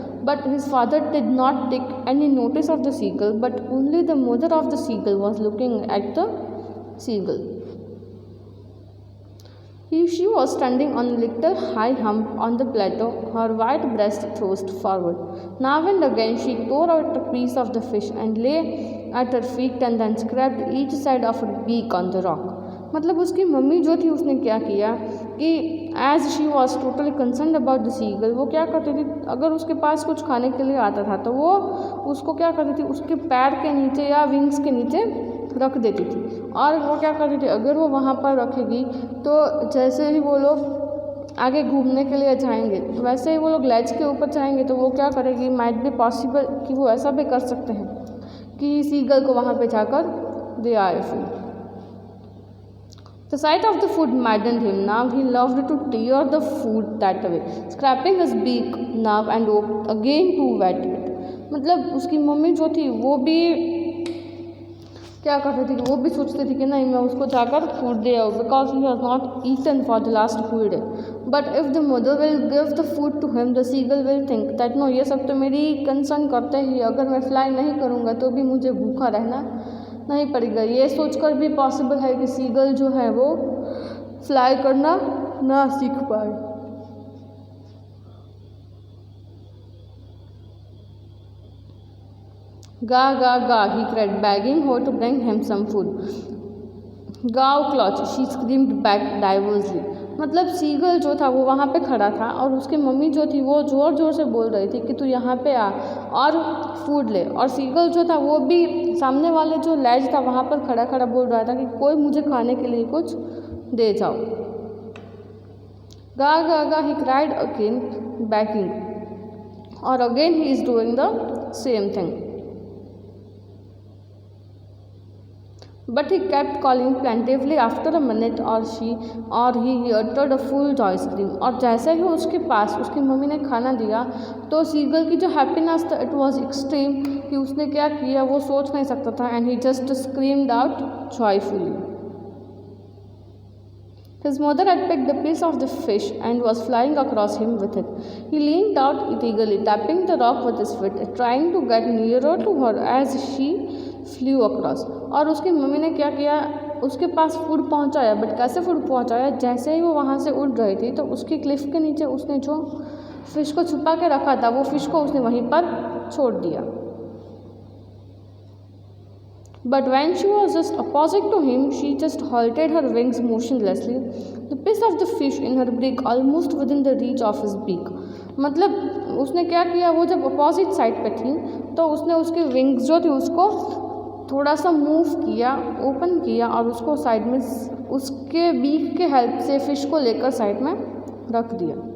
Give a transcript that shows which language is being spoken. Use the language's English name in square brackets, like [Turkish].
[English] But his father did not take any notice of the seagull, but only the mother of the seagull was looking at the seagull. She was standing on a little high hump on the plateau, her white breast thrust forward. Now and again she tore out a piece of the fish and lay at her feet and then scraped each side of her beak on the rock. [Hindi] मतलब उसकी mummy जो थी उसने क्या किया कि [English] as she was totally concern about the seagull, [Hindi] वो क्या करती थी, अगर उसके पास कुछ खाने के लिए आता था तो वो उसको क्या करती थी, उसके पैर के नीचे या विंग्स के नीचे रख देती थी. और वो क्या करती थी, अगर वो वहाँ पर रखेगी तो जैसे ही वो लोग आगे घूमने के लिए जाएंगे, वैसे ही वो लोग लेज के ऊपर जाएंगे तो वो क्या करेगी, [English] might be possible [Hindi] कि वो ऐसा भी कर सकते हैं कि सीगल को वहाँ पे जाकर दे आए food. [English] The sight of the food maddened him. Now he loved to tear the food that way, scraping his beak now and again to wet it. [Hindi] मतलब उसकी मम्मी जो थी वो भी क्या करती थी, वो भी सोचती थी कि नहीं मैं उसको जाकर फूड दे आऊँ, [English] Because he has not eaten for the last full day. But if the mother will give the food to him, the seagull will think that no, [Hindi] ये सब तो मेरी कंसर्न करते ही, अगर मैं फ्लाई नहीं करूँगा तो भी मुझे भूखा रहना नहीं पड़ेगा. ये सोचकर भी पॉसिबल है कि सीगल जो है वो फ्लाई करना ना सीख पाए. [English] Ga, ga, ga, he cried, begging her to bring him some food. Gaw clutch, she screamed back diversely. [Hindi] मतलब सीगल जो था वो वहाँ पे खड़ा था और उसकी मम्मी जो थी वो ज़ोर ज़ोर से बोल रही थी कि तू यहाँ पे आ और फूड ले, और सीगल जो था वो भी सामने वाले जो लेज था वहाँ पर खड़ा खड़ा बोल रहा था कि कोई मुझे खाने के लिए कुछ दे जाओ. [English] गा गा गा, he cried again, begging, or again he is doing the same thing. But he kept calling plaintively after a minute or he uttered a full joy scream. [Hindi] और जैसे ही उसके पास उसकी मम्मी ने खाना दिया तो सीगल की जो हैप्पीनेस था [English] it was extreme [Hindi] कि उसने क्या किया वो सोच नहीं सकता था [English] And he just screamed out joyfully. His mother had picked a piece of the fish and was flying across him with it. He leaned out eagerly, tapping the rock with his foot, trying to get nearer to her as she flew across. [Hindi] और उसकी mummy ने क्या किया, उसके पास food पहुंचाया. But कैसे food पहुंचाया, जैसे ही वो वहाँ से उड़ रही थी तो उसकी क्लिफ के नीचे उसने जो फिश को छुपा के रखा था वो फिश को उसने वहीं पर छोड़ दिया. [English] But when she was just opposite to him, she just halted her wings motionlessly, the piece of the fish in her beak almost within the reach of his beak. [Hindi] मतलब उसने क्या किया, वो जब अपोजिट साइड पे थी तो उसने उसके विंग्स जो थे उसको थोड़ा सा मूव किया, ओपन किया और उसको साइड में उसके बीक के हेल्प से फिश को लेकर साइड में रख दिया.